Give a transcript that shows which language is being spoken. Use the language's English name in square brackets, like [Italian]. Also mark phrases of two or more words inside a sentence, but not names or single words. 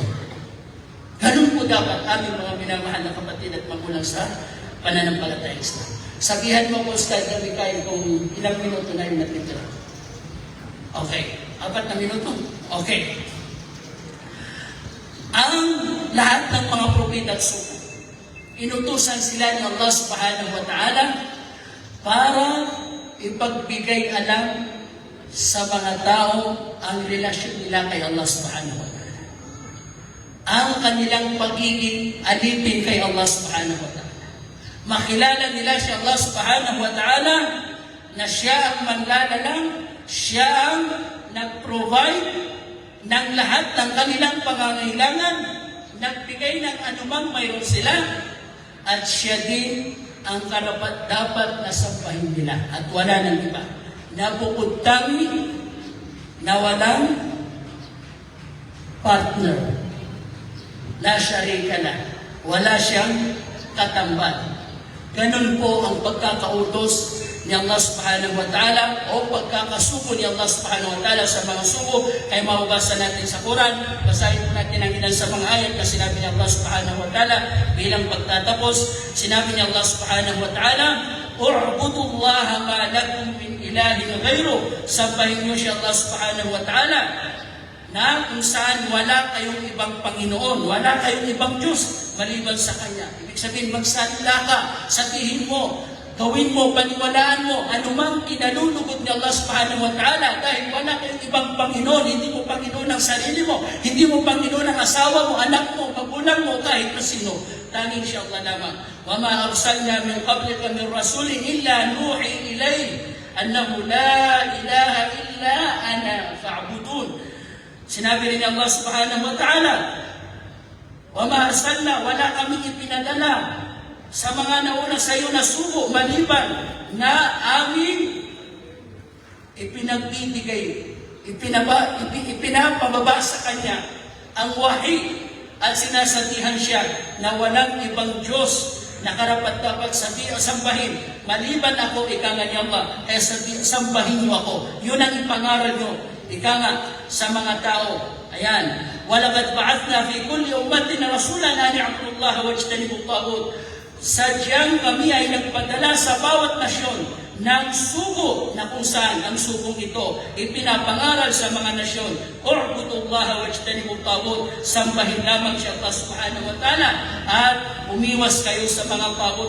[Filipino] Ganun po dapat aming mga minamahal na kapatid at magulang sa pananampalatayang Islam. Sabihan mo po, Ustad Mikael, kung ilang minuto na yung natitira. Okay. 4 na minuto? Okay. Ang lahat ng mga propeta at suko, inutusan sila ng Allah [Arabic] سبحانه وتعالى [Filipino] para ipagbigay alam sa mga tao ang relasyon nila kay Allah [Arabic] سبحانه وتعالى. [Filipino] Ang kanilang pagiging alipin kay Allah [Arabic] سبحانه وتعالى. [Filipino] Makilala nila si Allah [Arabic] سبحانه وتعالى [Filipino] na siya ang manlalalang, siya ang nag-provide ng lahat ng kanilang pangangailangan, nagbigay ng anumang mayroon sila, at siya din ang karapat-dapat na sambahin nila at wala nang iba. Na bukod tangi na walang partner. [Arabic] لا شريك له. [Filipino] Wala siyang katambal. Ganun po ang pagkakautos ni Allah [Arabic] سبحانه وتعالى [Filipino] o pagkakasuko ni Allah [Arabic] سبحانه وتعالى [Filipino] sa mga suko ay mababasa natin sa Quran. Basahin po natin ang ilan sa mga ayat na sinabi ni Allah [Arabic] سبحانه وتعالى [Filipino] bilang pagtatapos. Sinabi ni Allah [Arabic] سبحانه وتعالى, "اعبدوا الله ما لكم من إله غيره." [Filipino] Sambahin niyo si Allah [Arabic] سبحانه وتعالى [Filipino] na kung saan wala kayong ibang Panginoon, wala kayong ibang Diyos maliban sa Kanya. Ibig sabihin, magsalita ka, sabihin mo, gawin mo, paniwalaan mo, anumang inalulugod ni Allah [Arabic] سبحانه وتعالى [Filipino] dahil wala kayong ibang Panginoon, hindi mo Panginoon ang sarili mo, hindi mo Panginoon ang asawa mo, anak mo, magulang mo, kahit na sino. Tanging siya Allah lamang. [Arabic] وَمَا أَرْسَلْنَا مِنْ قَبْلِكَ مِنْ رَسُولٍ إِلَّا نُوحِي إِلَيْهِ أَنَّهُ لَا إِلَهَ إِلَّا أَنَا فَاعْبُدُونِ. [Filipino] Sinabi rin Allah [Arabic] سبحانه وتعالى, "وما أرسلنا," [Filipino] wala kaming ipinadala sa mga nauna sa iyo na sugo maliban na aming ipinagbibigay, ipinapababa sa Kanya ang wahi at sinasabihan siya na walang ibang Diyos na karapat-dapat sambahin maliban ako, ika nga ni Allah, kaya sambahin niyo ako. Yun ang ipangaral niyo, ika nga sa mga tao. Ayan, [Arabic] ولقد بعثنا في كل أمة رسولا أن اعبدوا الله واجتنبوا الطاغوت. [Filipino] Sadyang kami ay nagpadala sa bawat nasyon ng sugo na kung saan ang sugong ito ipinapangaral sa mga nasyon. [Arabic] اعبدوا الله واجتنبوا الطاغوت. [Filipino] Sambahin lamang siya Allah [Arabic] سبحانه وتعالى [Filipino] at umiwas kayo sa mga taghut.